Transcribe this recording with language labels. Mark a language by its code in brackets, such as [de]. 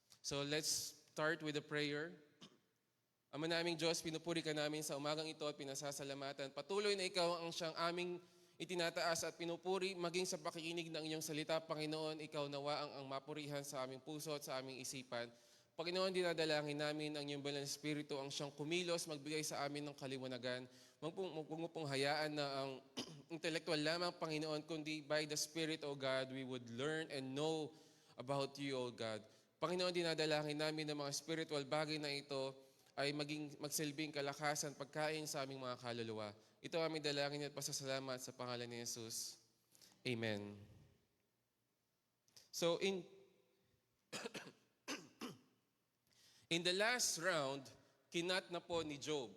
[en] So let's start with a prayer. [tl] Ama naming Diyos, pinupuri ka namin sa umagang ito at pinasasalamatan. Patuloy na ikaw ang siyang aming itinataas at pinupuri, maging sa pakikinig ng inyong salita, Panginoon, ikaw nawa ang mapurihan sa aming puso at sa aming isipan. Panginoon, dinadalangin namin ang iyong banal na Espiritu ang siyang kumilos, magbigay sa amin ng kaliwanagan. Huwag mo pong hayaan na ang intellectual lamang, Panginoon, kundi [en] by the Spirit, O God, we would learn and know about you, O God. [tl] Panginoon, dinadalangin namin ng mga spiritual bagay na ito ay magsilbing kalakasan, pagkain sa aming mga kaluluwa. Ito ang aming dalangin at pasasalamat sa pangalan ni Jesus. [en] Amen. So in the last round, [tl] kinat na po ni Job.